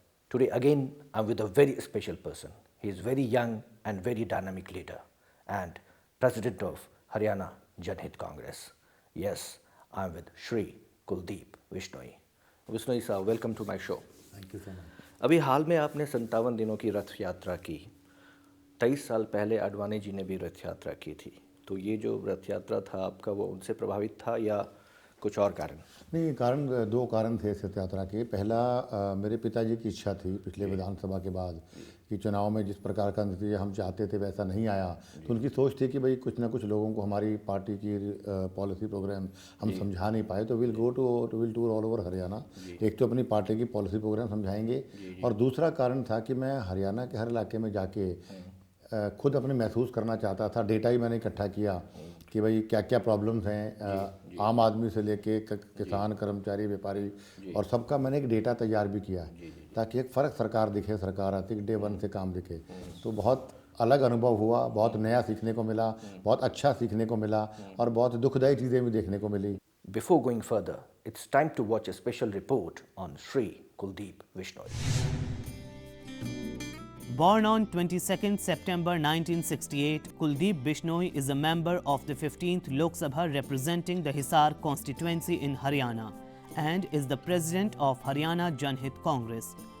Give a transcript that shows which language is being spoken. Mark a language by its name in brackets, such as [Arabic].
[English] Today again I'm with a very special person. He is very young and very dynamic leader and President of Haryana Janhit Congress. Yes, I'm with Shri Kuldeep Bishnoi. Bishnoi sir, welcome to my show. Thank you so much. [Hindi] अभी हाल में आपने 57 दिनों की रथ यात्रा की। 23 साल पहले आडवाणी जी ने भी रथ यात्रा की थी। तो ये जो रथ यात्रा था आपका, वो उनसे प्रभावित था या कुछ और कारण? नहीं, कारण दो कारण थे इस रथ यात्रा के। पहला मेरे पिताजी की इच्छा थी पिछले विधानसभा के बाद कि चुनाव में जिस प्रकार का नतीजा हम चाहते थे वैसा नहीं आया, तो उनकी सोच थी कि भाई कुछ ना कुछ लोगों को हमारी पार्टी की पॉलिसी प्रोग्राम हम समझा नहीं पाए, तो [English] Will tour all over Haryana. [Hindi] एक तो अपनी पार्टी की पॉलिसी प्रोग्राम समझाएंगे, और दूसरा कारण था कि मैं हरियाणा के हर इलाके में जाके खुद अपने महसूस करना चाहता था। डेटा ही मैंने इकट्ठा किया कि भाई क्या क्या प्रॉब्लम्स हैं, आम आदमी से लेके किसान, कर्मचारी, व्यापारी, और सबका मैंने एक डेटा तैयार भी किया ताकि एक फ़र्क सरकार दिखे, सरकार आती डे वन से काम दिखे। तो बहुत अलग अनुभव हुआ, बहुत नया सीखने को मिला, बहुत अच्छा सीखने को मिला, और बहुत दुखदायी चीज़ें भी देखने को मिली। [English] Before going further, it's time to watch a special report on Shri Kuldeep Bishnoi. Born on 22nd September 1968, Kuldeep Bishnoi is a member of the 15th Lok Sabha representing the Hisar constituency in Haryana and is the president of Haryana Janhit Congress.